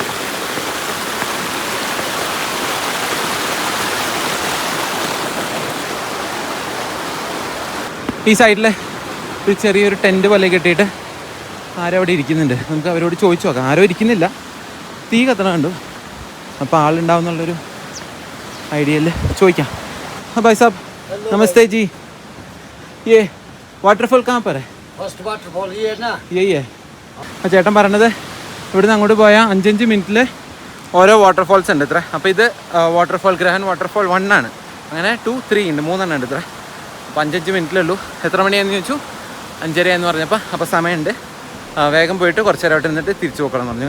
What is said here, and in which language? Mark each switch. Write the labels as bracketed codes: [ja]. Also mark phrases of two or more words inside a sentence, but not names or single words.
[ml] ഈ സൈഡിൽ ഒരു ചെറിയൊരു ടെൻറ്റ് പോലെ കെട്ടിയിട്ട് ആരോ അവിടെ ഇരിക്കുന്നുണ്ട്. നമുക്ക് അവരോട് ചോദിച്ചു നോക്കാം. ആരോ ഇരിക്കുന്നില്ല, തീ കത്തണ കണ്ടു. അപ്പോൾ ആളുണ്ടാവും എന്നുള്ളൊരു ഐഡിയയിൽ ചോദിക്കാം. [hi] भाई साहब नमस्ते जी, ये वाटरफॉल कहाँ पर है? [en] first waterfall [hi] ये है ना, यही है. [ml] ആ ചേട്ടൻ പറഞ്ഞത് ഇവിടുന്ന് അങ്ങോട്ട് പോയാൽ 5 മിനിറ്റിൽ ഓരോ വാട്ടർഫോൾസ് ഉണ്ട് ഇത്ര. അപ്പോൾ ഇത് വാട്ടർഫോൾ ഗ്രഹൻ വാട്ടർഫോൾ 1 ആണ്. അങ്ങനെ 2, 3 ഉണ്ട്, 3 ഉണ്ട് ഇത്ര. അപ്പോൾ 5 മിനിറ്റിലുള്ളൂ. എത്ര മണിയാണെന്ന് ചോദിച്ചു. 5:30 എന്ന് പറഞ്ഞപ്പോൾ. അപ്പോൾ സമയമുണ്ട്, വേഗം പോയിട്ട് കുറച്ച് നേരം അവിടെ നിന്നിട്ട് തിരിച്ചു പോക്കണം എന്ന് പറഞ്ഞു.